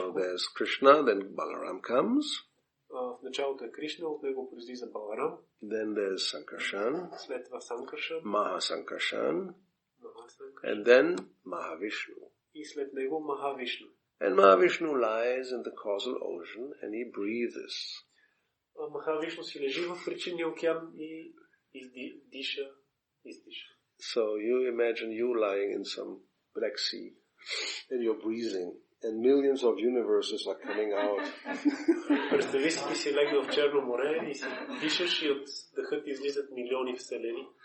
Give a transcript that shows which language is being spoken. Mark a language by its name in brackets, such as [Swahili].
[English] So there's Krishna, then Balaram comes. [Bulgarian] В началото е Кришна, от него произлиза Баларам. [English] Then there's Sankarshan. [Bulgarian] След това Санкаршан. [English] Mahasankarshan. And then Mahavishnu. [Bulgarian] И след него Махавишну. [English] And Mahavishnu lies in the causal ocean and he breathes. [Bulgarian] Махавишну си лежи в причинния океан и издиша. [English] So you imagine you lying in some Black Sea and you're breathing and millions of universes are coming out. [Bulgarian] Представи си, ти си легнал в Черно море и си дишаш и от дъхът излизат милиони вселени.